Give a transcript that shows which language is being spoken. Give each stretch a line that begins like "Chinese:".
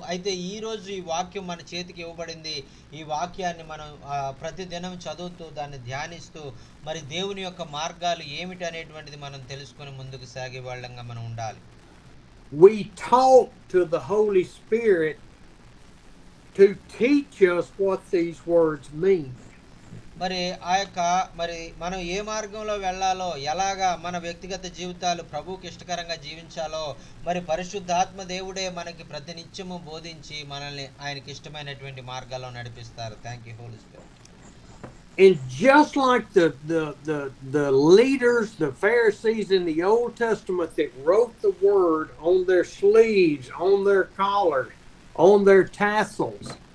Telugu: అయితే ఈ రోజు ఈ వాక్యం మన చేతికి ఇవ్వబడింది. ఈ వాక్యాన్ని మనం ప్రతిదినం చదువుతూ దాన్ని ధ్యానిస్తూ మరి దేవుని యొక్క మార్గాలు ఏమిటి అనేటువంటిది మనం తెలుసుకొని ముందుకు సాగే వాళ్ళంగా మనం ఉండాలి.
English: We talk to the Holy Spirit to teach us what these words mean.
Telugu: మరి మరి మనం ఏ మార్గంలో వెళ్ళాలో, ఎలాగా మన వ్యక్తిగత జీవితాలు ప్రభువుకి ఇష్టకరంగా జీవించాలో మరి పరిశుద్ధాత్మ దేవుడే మనకి ప్రతినిత్యము బోధించి మనల్ని ఆయనకి ఇష్టమైనటువంటి మార్గాల్లో నడిపిస్తారు.
English: Thank you Holy Spirit. And just like the leaders, the Pharisees in the Old Testament that wrote the word on their sleeves, on their collars, on their tassels.